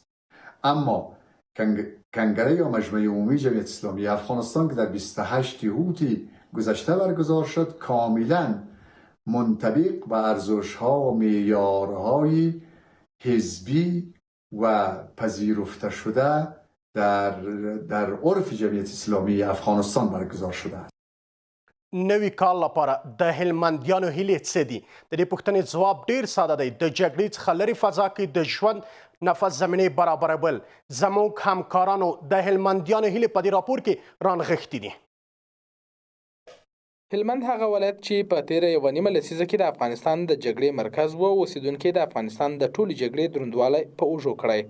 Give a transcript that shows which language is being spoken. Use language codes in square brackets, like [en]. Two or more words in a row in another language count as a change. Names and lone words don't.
[fa] اما کنگره یا مجمع عمومی جمعیت اسلامی افغانستان که در 28 اوت گذشته برگزار شد کاملا منطبق به ارزش‌ها و معیارهای حزبی و پذیرفته شده در عرف جمعیت اسلامی افغانستان برگزار شده است. [ps] نوي کال لپاره د هلمندیانو هیلې څه دي؟ د دې پوښتنې ځواب ډیر ساده دی. د جګړې څخه لرې فضا کې د ژوند نفس زمینې برابرول زموږ همکارانو د هلمندیانو هیلې په دې راپور کې رانغښتي دي. هلمند هغه ولایت چې په تیره یوه نیمه لسیزه کې د افغانستان د جګړې مرکز و اوسیدونکي د افغانستان د ټولې جګړې دروندوالی په اوږو کړی.